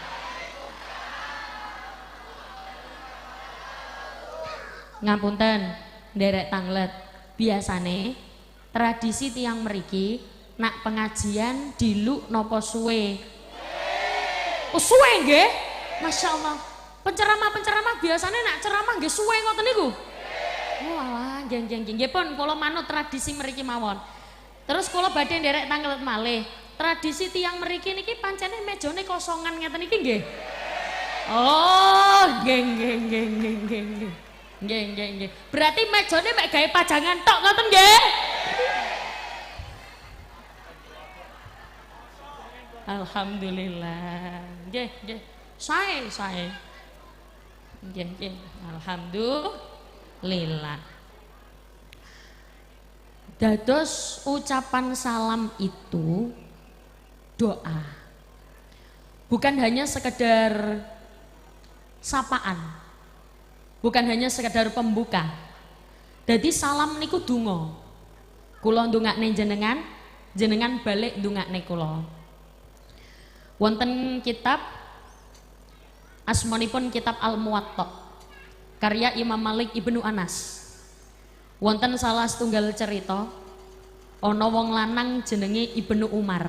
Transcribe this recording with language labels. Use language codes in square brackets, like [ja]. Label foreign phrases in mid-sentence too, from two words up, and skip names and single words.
[jv] Ngapunten, nderek tanglet. Biasane tradisi tiang mriki nak pengajian diluk nopo suwe? Oh, suwe nggih? Masya Allah. Penceramah biasane nak ceramah nggih suwe ngoten niku. Oh alah, nggih. Nggih pun kula manut tradisi mriki mawon. Terus kula badhe nderek tanglet malih. Tradisi tiang mriki niki pancene mejane kosongan ngeten iki nggih. Oh, nggih. Nggih. Berarti mejane mek gawe pajangan tok ngoten nggih? Alhamdulillah. Nggih. Sae. Nggih. Alhamdulillah. [id] Dados ucapan salam itu doa. Bukan hanya sekedar sapaan. Bukan hanya sekedar pembuka. [jv] Jadi salam niku donga. Kula ndongakne jenengan balik ndongakne kula. Wonten kitab asmanipun kitab Al-Muwatta. karya Imam Malik Ibnu Anas. Wonten salah setunggal cerita ana wong lanang jenenge Ibnu Umar.